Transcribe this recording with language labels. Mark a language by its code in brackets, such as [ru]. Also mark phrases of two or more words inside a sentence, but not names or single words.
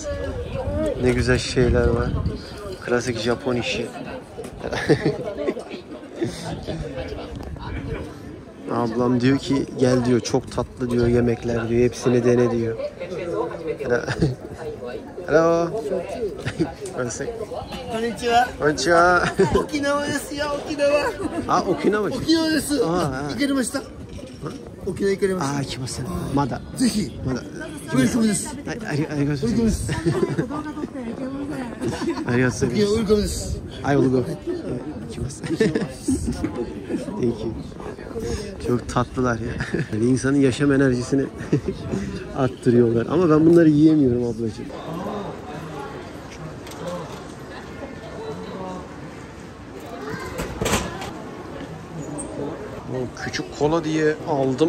[tr] Ne güzel şeyler var. Klasik Japon işi. Ablam diyor ki gel diyor, çok tatlı diyor yemekler diyor, hepsini dene diyor. [en] Hello. [ja] Konnichiwa. Konnichiwa. 沖縄ですや、沖縄. Okinawa. 沖縄です。行かれました？沖縄行かれました? 行きません。まだ. Zehi. Mada. Welcome desu. Arigatou. Welcome desu. Arigatou. Okinawa welcome desu. [en] I will go. Ikimasen. Thank you. [tr] Çok tatlılar ya. Yani insanın yaşam enerjisini arttırıyorlar. Ama ben bunları yiyemiyorum ablacığım. Küçük kola diye aldım.